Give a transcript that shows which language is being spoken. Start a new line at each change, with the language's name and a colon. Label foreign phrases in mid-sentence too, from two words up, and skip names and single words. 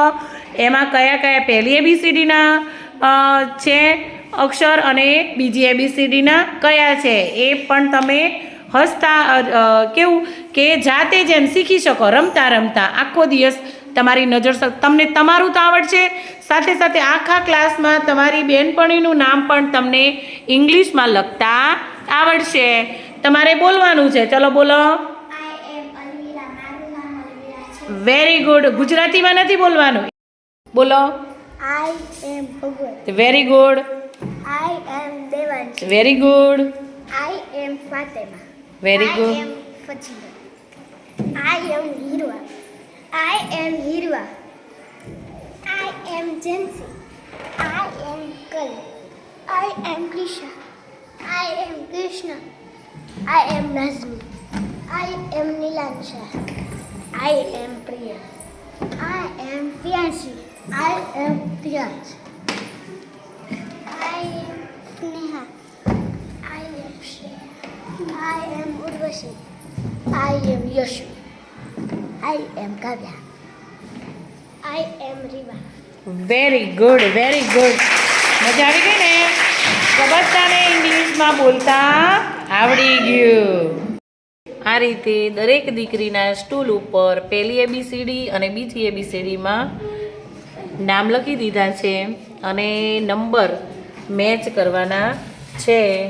Gujarati: એમાં કયા કયા પહેલી ABCDના છે અક્ષર અને બીજી ABCDના કયા છે એ પણ તમે હસતા કેવું કે જાતે જેમ શીખી શકો, રમતા રમતા આખો દિવસ તમારી નજર તમને તમારું તો આવડશે, સાથે સાથે આખા ક્લાસમાં તમારી બેનપણીનું નામ પણ તમને ઇંગ્લિશમાં લખતા આવડશે. તમારે બોલવાનું છે. ચલો બોલો.
English: very good.
Gujarati: ગુજરાતીમાં નથી બોલવાનું, બોલો.
English: I am Bhagwat. very good. I am Devansh. very good. I am Fatima. very good. I am Fajila. I am Hirwa. I am Hirwa. I am Jansi. I am Kal. I am Krisha. I am Krishna. I am Nazmi. I am Nilansha. I am Priya. I am Priyanshi. I am Priyansh. I am Sneha. I am Shreya. I am Urvashi. I am Yashu. I am Kavya. I am Riva. very good, very good.
Gujarati: મજા આવી ગઈ ને? બધાને ઇંગ્લિશમાં બોલતા આવડી ગયું. આ રીતે દરેક દીકરીના સ્ટૂલ ઉપર પહેલી ABCD અને બીજી ABCDમાં નામ લખી દીધા છે અને નંબર મેચ કરવાના છે.